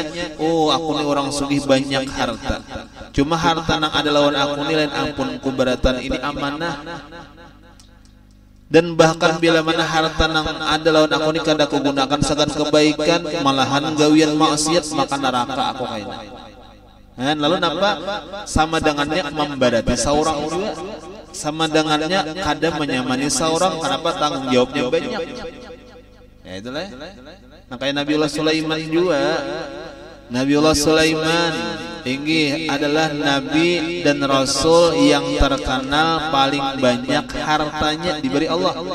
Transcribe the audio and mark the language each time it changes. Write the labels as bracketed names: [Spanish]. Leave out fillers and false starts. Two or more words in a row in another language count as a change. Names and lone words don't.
[Banjar] Oh, aku nih orang sugih banyak harta. Cuma harta nang ada lawan aku nih lain ampunku beratan ini amanah. Dan bahkan bila mana harta nang ada lawan aku ni kada aku gunakan segan kebaikan, malahan gawian maksiat, maka neraka aku kayaknya. Lalu napa? Sama dengannya membadati seorang juga, sama dengannya kada menyamani seorang. Kenapa? Tanggung jawabnya banyak. Ya itulah. [Indonesian] Nah kayak Nabiullah Sulaiman juga. Nabiullah Sulaiman ini adalah nabi dan rasul yang terkenal paling banyak hartanya diberi Allah.